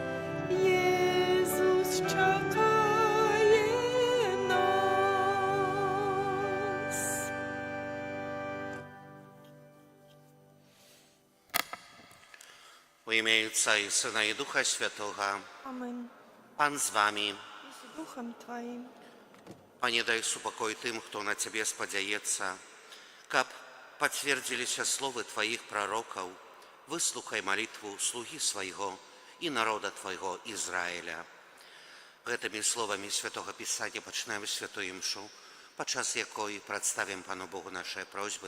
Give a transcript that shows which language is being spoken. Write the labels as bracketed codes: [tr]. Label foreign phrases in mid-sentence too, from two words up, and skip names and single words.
[uk] Єсус чекає нас. У ім'я Отця і Сина і Духа Святого. Amen. Пан з вами. [pl] I z duchem Twoim. [be] Пане, дай супокой тым, хто на Цябе спадзяецца, каб пацвердзіліся словы Тваіх прарокаў, выслухай малітву слугі свайго і народа Твайго Ізраіля. Гэтымі словамі Святога Пісання пачынаем святую імшу, падчас якой прадставім Пану Богу нашыя просьбы,